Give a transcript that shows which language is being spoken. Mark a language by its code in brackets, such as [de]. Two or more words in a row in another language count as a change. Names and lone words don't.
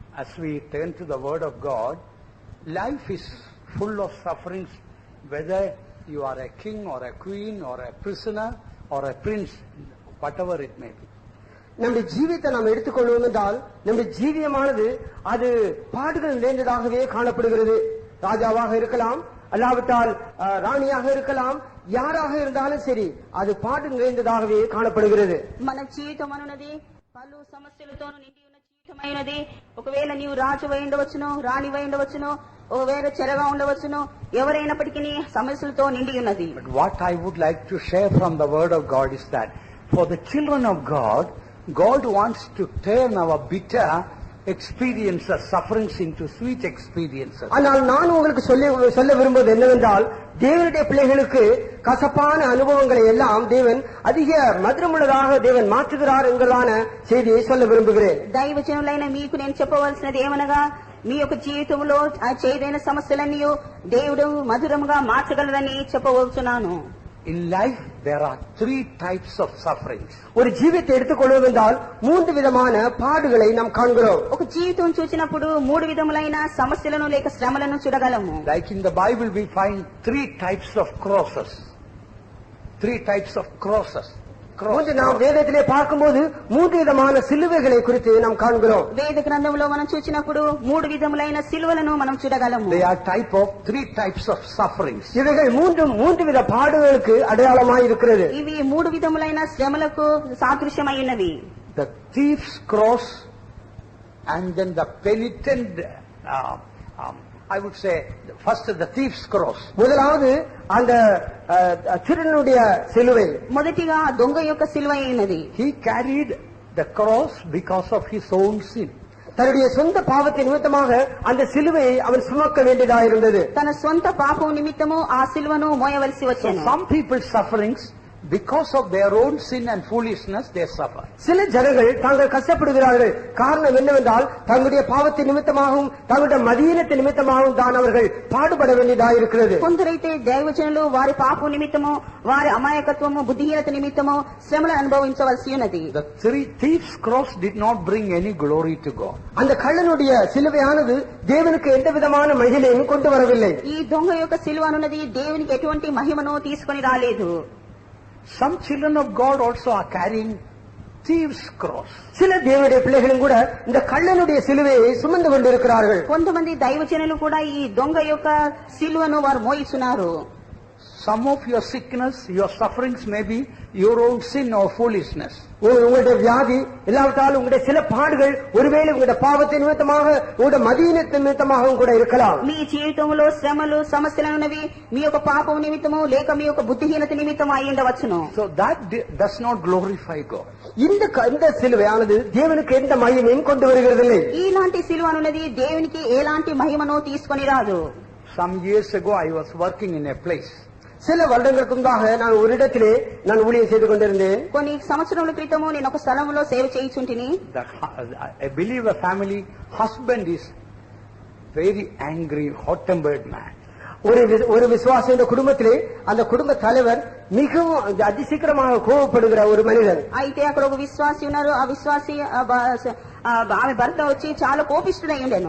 [en] we turn to the Word of God, life is full of sufferings, whether you are a king or a queen or a prisoner or a prince, whatever it may be. [ta] நம்முடைய ஜீவியத்தை நாம் எடுத்துக்கொள்வோம் என்றால் நம்முடைய ஜீவியமானது அது பாடுகள் நிறைந்ததாகவே காணப்படுகிறது. ராஜாவாக இருக்கலாம், அல்லாவிட்டால் ராணியாக இருக்கலாம், யாராக இருந்தாலும் சரி அது பாடு நிறைந்ததாகவே காணப்படுகிறது. [te] మన జీవితం అనున్నది పలు సమస్యలతోనూ నిండి ఉన్న జీవితమైనది. ఒకవేళ నీవు రాజు అయి ఉండవచ్చును, రాణి అయి ఉండవచ్చును, ఒకవేళ చెరగా ఉండవచ్చును, ఎవరైనప్పటికీ సమస్యలతో నిండి ఉన్నది. [en] But what I would like to share from the Word of God is that for the children of God, God wants to turn our bitter experiences, sufferings into sweet experiences. [ta] ஆனால் நான் உங்களுக்கு சொல்ல விரும்புவது என்னவென்றால், தேவனுடைய பிள்ளைகளுக்கு கசப்பான அனுபவங்களை எல்லாம் தேவன் அதிக மதுரமுள்ளதாக தேவன் மாற்றுகிறார் என்கிறதான செய்தியை சொல்ல விரும்புகிறேன். [te] దైవజనులైన మీకు నేను చెప్పవలసినది ఏమనగా, మీ యొక్క జీవితంలో చేదైన సమస్యలన్నీ దేవుడు మధురముగా మార్చగలరని చెప్పవచ్చున్నాను. [en] In life there are three types of sufferings. [ta] ஒரு ஜீவியத்தை எடுத்துக்கொள்வதென்றால் மூன்று விதமான பாடுகளை நாம் காண்கிறோம். [te] ఒక జీవితం చూసినప్పుడు మూడు విధములైన సమస్యలను లేక శ్రమలను చూడగలము. [en] Like in the Bible we find three types of crosses. Three types of crosses. [ta] நாம் வேதத்திலே பார்க்கும்போது மூன்று விதமான சிலுவைகளை குறித்து நாம் காண்கிறோம். [te] వేద గ్రంథంలో మనం చూసినప్పుడు మూడు విధములైన సిలువలను మనం చూడగలము. [en] They are three types of sufferings. [ta] இவைகள் மூன்று வித பாடுகளுக்கு அடையாளமாய் இருக்கிறது. [te] ఇవి మూడు విధములైన శ్రమలకు సాదృశ్యమై ఉన్నవి. [en] The thief's cross and then the penitent, I would say first the thief's cross. [ta] முதலாவது அந்த திருடனுடைய சிலுவை. [te] మొదటిగా దొంగ యొక్క సిలువ అయినది. [en] He carried the cross because of his own sin. [ta] தன்னுடைய சொந்த பாவத்தின் நிமித்தமாக அந்த சிலுவையை அவன் சுமக்க வேண்டியதாக இருந்தது. [te] తన సొంత పాపం నిమిత్తము ఆ సిలువను మోయవలసి వచ్చెను. [en] Some people's sufferings, because of their own sin and foolishness, they suffer. [ta] சில ஜனங்கள் தாங்கள் கஷ்டப்படுகிறார்கள். காரணம் என்னவென்றால் தங்களுடைய பாவத்தின் நிமித்தமாகவும் தங்களுடைய மதியீனத்தின் நிமித்தமாகவும் தான் அவர்கள் பாடுபட வேண்டியதாக இருக்கிறது. [te] కొందరైతే దైవజనులు వారి పాపం నిమిత్తము, వారి అమాయకత్వము, బుద్ధిహీనత నిమిత్తము శ్రమలను అనుభవించవలసి ఉన్నది. [en] The thief's cross did not bring any glory to God. [ta] அந்த கள்ளனுடைய சிலுவையானது தேவனுக்கு எந்த விதமான மகிமையும் கொண்டு வரவில்லை. [te] ఈ దొంగ యొక్క సిలువ అన్నది దేవునికి ఎటువంటి మహిమను తీసుకొని రాలేదు. [en] Some children of God also are carrying thieves' cross. [ta] சில தேவனுடைய பிள்ளைகளும் கூட இந்த கள்ளனுடைய சிலுவையை சுமந்து கொண்டிருக்கிறார்கள். [te] కొంతమంది దైవజనులు కూడా ఈ దొంగ యొక్క సిలువను వారు మోయిస్తున్నారు. [en] Some of your sickness, your sufferings may be your own sin or foolishness. [ta] உங்களுடைய வியாதி இல்லாவிட்டால் உங்களுடைய சில பாடுகள் ஒருவேளை உங்களுடைய பாவத்தின் நிமித்தமாக உங்களுடைய மதியீனத்தின் நிமித்தமாகவும் கூட இருக்கலாம். [te] మీ జీవితంలో శ్రమలు సమస్యలు ఉన్నవి మీ యొక్క పాపం నిమిత్తము లేక మీ యొక్క బుద్ధిహీనత నిమిత్తము అయి ఉండవచ్చును. [en] So that does not glorify God. [ta] இந்த சிலுவையானது தேவனுக்கு எந்த மகிமையும் கொண்டு வருகிறதில்லை. [te] ఇలాంటి సిలువ అన్నది దేవునికి ఎలాంటి మహిమను తీసుకొని రాదు. [en] Some years ago I was working in a place. [ta] சில வருடங்களுக்கு முன்பாக நான் ஒரு இடத்திலே நான் ஊழியம் செய்து கொண்டிருந்தேன். [te] కొన్ని సంవత్సరముల క్రితము నేను ఒక స్థలంలో సేవ చేయుచుంటిని. [en] I believe a family husband is very angry, hot-tempered man. [ta] ஒரு விசுவாசிய குடும்பத்திலே அந்த குடும்ப தலைவர் மிகவும் அதிசீக்கிரமாக கோபப்படுகிற ஒரு மனிதர். [te] అయితే అక్కడ ఒక విశ్వాసి ఉన్నారు. ఆ విశ్వాసి ఆమె భర్త వచ్చి చాలా కోపిష్ఠుడై ఉండెను.